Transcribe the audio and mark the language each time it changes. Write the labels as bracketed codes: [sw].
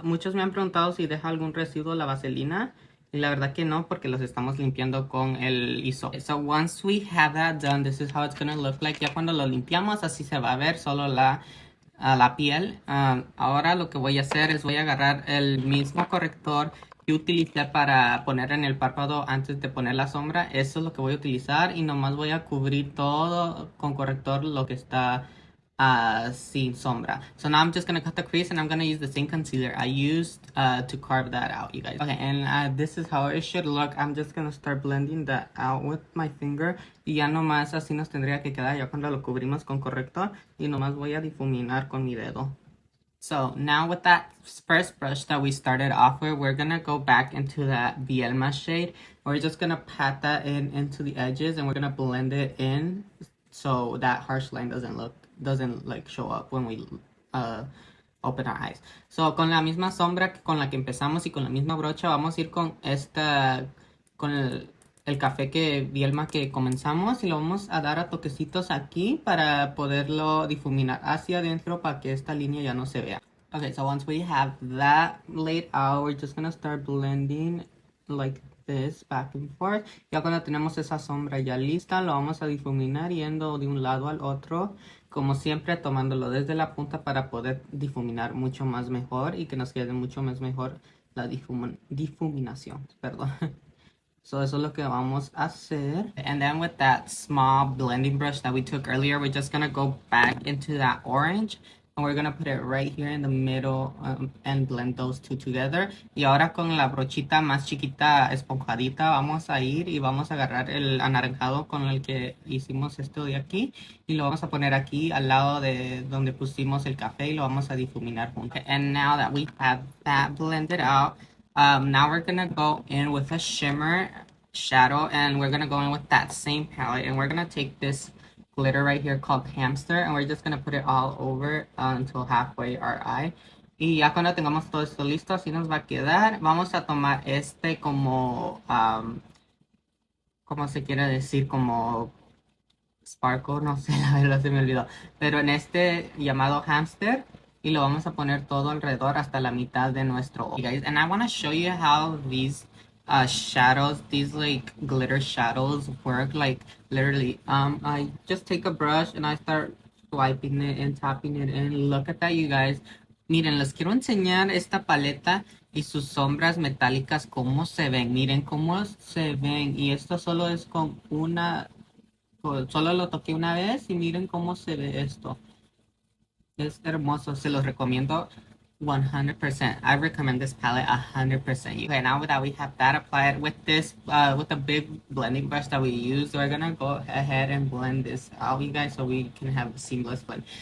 [es] Muchos me han preguntado si deja algún residuo la vaselina. Y la verdad que no, porque los estamos limpiando con el hisopo. [en] So once we have that done, this is how it's going to look like. [es] Ya cuando lo limpiamos, así se va a ver solo la piel. Ahora lo que voy a hacer es voy a agarrar el mismo corrector que utilicé para poner en el párpado antes de poner la sombra. Eso es lo que voy a utilizar y nomás voy a cubrir todo con corrector lo que está sin sombra. [en] So now I'm just gonna cut the crease and I'm gonna use the same concealer I used to carve that out, you guys. Okay, and this is how it should look. I'm just gonna start blending that out with my finger. [es] Y ya nomás así nos tendría que quedar ya cuando lo cubrimos con corrector. Y nomás voy a difuminar con mi dedo. [en] So now with that first brush that we started off with, we're gonna go back into that Vielma shade. We're just gonna pat that in into the edges and we're gonna blend it in so that harsh line doesn't like show up when we open our eyes. [es] So con la misma sombra con la que empezamos y con la misma brocha vamos a ir con con el café Vielma que comenzamos y lo vamos a dar a toquecitos aquí para poderlo difuminar hacia adentro para que esta línea ya no se vea. [en] Okay, so once we have that laid out, we're just gonna start blending like this back and forth. [es] Ya cuando tenemos esa sombra ya lista, lo vamos a difuminar yendo de un lado al otro, como siempre tomándolo desde la punta para poder difuminar mucho más mejor y que nos quede mucho más mejor la difuminación, perdón. So eso es lo que vamos a hacer. [en] And then with that small blending brush that we took earlier, we're just gonna go back into that orange. And we're gonna put it right here in the middle and blend those two together. [es] Y ahora con la brochita más chiquita, esponjadita, vamos a ir y vamos a agarrar el anaranjado con el que hicimos esto de aquí. Y lo vamos a poner aquí al lado de donde pusimos el café y lo vamos a difuminar juntos. [en] And now that we have that blended out, now we're gonna go in with a shimmer shadow and we're gonna go in with that same palette and we're gonna take this glitter right here called Hamster and we're just gonna put it all over until halfway our eye. [es] Y ya cuando tengamos todo esto listo, así nos va a quedar. Vamos a tomar como, ¿cómo se quiere decir? Como sparkle, no sé, la verdad se me olvidó. Pero en este llamado Hamster. Y lo vamos a poner todo alrededor hasta la mitad de nuestro ojo. [en] Guys, and I want to show you how these shadows, these like glitter shadows work. Like literally, I just take a brush and I start swiping it and tapping it in. Look at that, you guys. [es] Miren, les quiero enseñar esta paleta y sus sombras metálicas, cómo se ven. Miren cómo se ven. Y esto solo es con solo lo toqué una vez y miren cómo se ve esto. Es hermoso, se los recomiendo 100%. [en] I recommend this palette 100%. Okay, now that we have that applied with this, with the big blending brush that we use, we're gonna go ahead and blend this out, you guys, so we can have a seamless blend.